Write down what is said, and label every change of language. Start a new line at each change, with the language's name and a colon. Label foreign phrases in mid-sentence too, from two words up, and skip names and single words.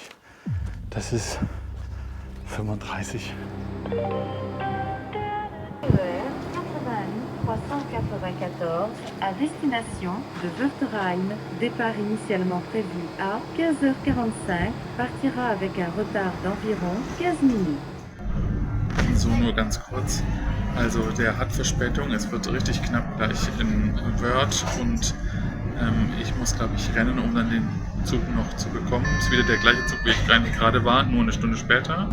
German: Das ist 35.
French: 394 à destination de Wörth-Rhein. Départ initialement prévu à 15h45, partira avec un retard d'environ 15 minutes.
German: So nur ganz kurz. Also der hat Verspätung, es wird richtig knapp gleich in Wörth und ich muss, glaube ich, rennen, um dann den Zug noch zu bekommen. Es ist wieder der gleiche Zug, wie ich eigentlich gerade war, nur eine Stunde später.